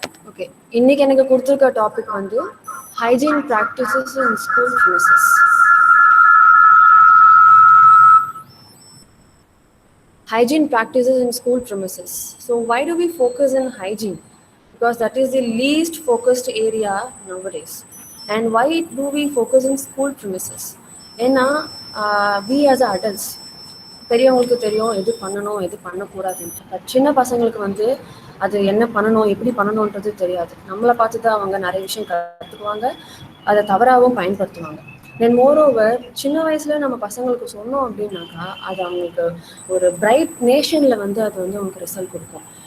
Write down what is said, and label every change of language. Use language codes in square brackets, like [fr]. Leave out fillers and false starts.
[ta] Okay, இன்னைக்கு எனக்கு கொடுத்துருக்க டாபிக் வந்து [en] hygiene practices in school premises. Hygiene practices in school premises. So why do we focus on hygiene? Because that is the least focused area nowadays. And why do we focus in school premises? [ta] ஏன்னா [en] we as adults [ta] பெரியவங்களுக்கு தெரியும் எது பண்ணணும் எது பண்ணக்கூடாதுன்னு. But சின்ன பசங்களுக்கு வந்து அது என்ன பண்ணணும் எப்படி பண்ணணுன்றது தெரியாது. நம்மளை பார்த்து தான் அவங்க நிறைய விஷயம் கற்றுக்குவாங்க, அதை தவறாகவும் பயன்படுத்துவாங்க. தென் மோரோவர் சின்ன வயசுல நம்ம பசங்களுக்கு சொன்னோம் அப்படின்னாக்கா அது அவங்களுக்கு ஒரு பிரைட் நேஷன்ல வந்து அது வந்து அவங்களுக்கு ரிசல்ட் கொடுக்கும்.